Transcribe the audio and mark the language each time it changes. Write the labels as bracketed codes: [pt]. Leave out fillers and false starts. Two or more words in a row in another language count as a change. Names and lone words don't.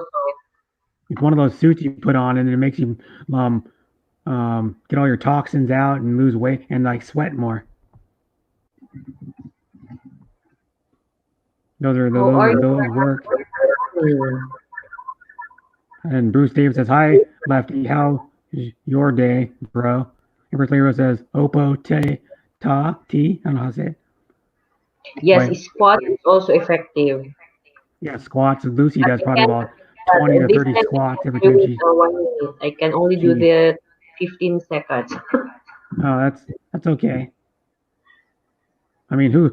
[en] It's one of those suits you put on, and it makes you get all your toxins out and lose weight and like sweat more. Those work. And Bruce Davis says, "Hi, Lefty. How is your day, bro?" Empress Lero says, "Opo te ta ti." I don't know how to say it. Yes, Wait. squat is also effective. Yeah, squats. Lucy does I probably can't about do 20 to this 30 time squats every do time it she. for 1 minute. I can only do Jeez. the 15 seconds. Oh, that's okay. I mean, who?